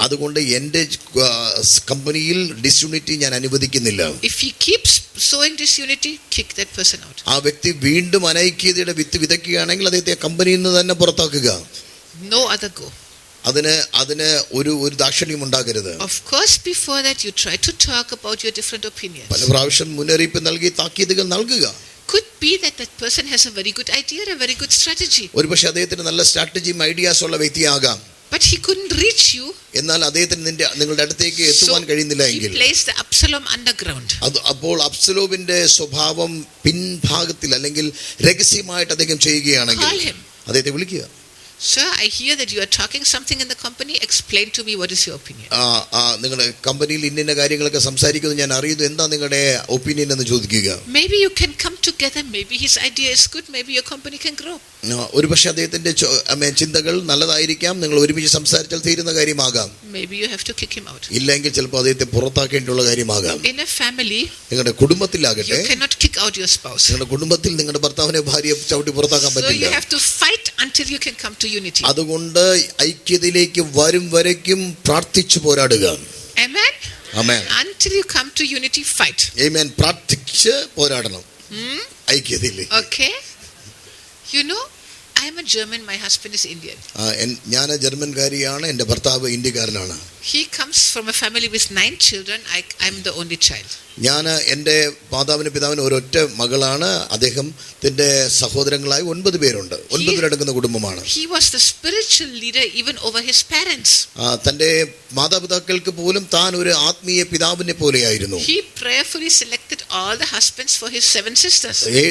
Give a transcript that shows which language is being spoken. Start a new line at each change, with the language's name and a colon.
Malayalam: അതുകൊണ്ട് എന്റെ കമ്പനിയിൽ ഡിസ്യൂണിറ്റി ഞാൻ അനുവദിക്കുന്നില്ല.
English: If he keeps sowing disunity, kick that person out.
Malayalam: ആ വ്യക്തി വീണ്ടും അനൈക്യതയുടെ വിത്ത് വിതയ്ക്കുകയാണെങ്കിൽ അദ്ദേഹത്തെ കമ്പനിയിൽ നിന്ന് തന്നെ പുറത്താക്കുക.
English: No other go.
Malayalam: അതിന് ഒരു ദാക്ഷിണ്യം ഉണ്ടാകരുത്.
English: Of course, before that you try to talk about your different opinions.
Malayalam: പല പ്രാവശ്യം മുന്നറിയിപ്പ് നൽകി താക്കീതുകൾ നൽകുക.
English: Could be that person has a very good idea, a very good strategy.
Malayalam: ഒരുപക്ഷെ അദ്ദേഹത്തിന് നല്ല സ്ട്രാറ്റജിയും ഐഡിയാസ് ഉള്ള വ്യക്തിയാകാം.
English: But he couldn't reach you.
Malayalam: എന്നാൽ അദ്ദേഹത്തിന് നിങ്ങളുടെ അടുത്തേക്ക് എത്തുവാൻ കഴിയുന്നില്ല എങ്കിൽ,
English: he placed the Absalom underground.
Malayalam: അപ്പോൾ അബ്സലോമിന്റെ സ്വഭാവം പിൻഭാഗത്തിൽ അല്ലെങ്കിൽ രഹസ്യമായിട്ട് അദ്ദേഹം ചെയ്യുകയാണെങ്കിൽ, അദ്ദേഹത്തെ വിളിക്കുക.
English: Sir, I hear that you are talking something in the company. Explain to me what is your opinion.
Malayalam: നിങ്ങളുടെ കമ്പനിയിൽ ഇന്ന കാര്യങ്ങളൊക്കെ സംസാരിക്കുന്നത് ഞാൻ അറിയുന്നു, എന്താ നിങ്ങളുടെ ഒപ്പീനിയൻ എന്ന് ചോദിക്കുക.
English: Maybe you can come together. Maybe his idea is good. Maybe your company can grow.
Malayalam: ഒരുപക്ഷെ അദ്ദേഹത്തിന്റെ ചിന്തകൾ നല്ലതായിരിക്കാം, നിങ്ങൾ ഒരുമിച്ച് സംസാരിച്ചാൽ തീരുന്ന കാര്യമാകാം.
English: Maybe you have to kick him out.
Malayalam: ഇല്ലെങ്കിൽ ചിലപ്പോൾ അദ്ദേഹത്തെ പുറത്താക്കേണ്ടിയുള്ള കാര്യമാകാം.
English: In a family,
Malayalam: നിങ്ങളുടെ കുടുംബത്തിലാകട്ടെ,
English: you cannot kick out your spouse.
Malayalam: നിങ്ങളുടെ കുടുംബത്തിൽ നിങ്ങളുടെ ഭർത്താവിനെ ഭാര്യയെ ചവിട്ടി പുറത്താക്കാൻ പറ്റില്ല.
English: So you have to fight until you can come to unity.
Malayalam: അതുകൊണ്ട് ഐക്യതയിലേക്ക് വരും വരയ്ക്കും പ്രാർത്ഥിച്ചു പോരാടുക.
English: Amen. Amen. Until you come to unity, fight.
Malayalam: Amen. പ്രാർത്ഥിച്ച് പോരാടണം ഐക്യതയിലേക്ക്.
English: Okay. I am a German, my husband is Indian.
Malayalam: ഞാൻ ജർമ്മൻകാരിയാണ്, എൻ്റെ ഭർത്താവ് ഇന്ത്യക്കാരനാണ്.
English: He comes from a family with 9 children. I am the only child.
Malayalam: ഞാൻ എൻ്റെ മാതാവിന് പിതാവിന് ഒരൊറ്റ മകളാണ്. അദ്ദേഹത്തിന്റെ സഹോദരങ്ങളായി 9 പേരുണ്ട്. 9 പേരടങ്ങുന്ന കുടുംബമാണ്.
English: He was the spiritual leader even over his parents.
Malayalam: തന്റെ മാതാപിതാക്കൾക്ക് പോലും താൻ ഒരു ആത്മീയ പിതാവിനെ പോലെയായിരുന്നു.
English: He prayerfully selected all the husbands for his 7 sisters.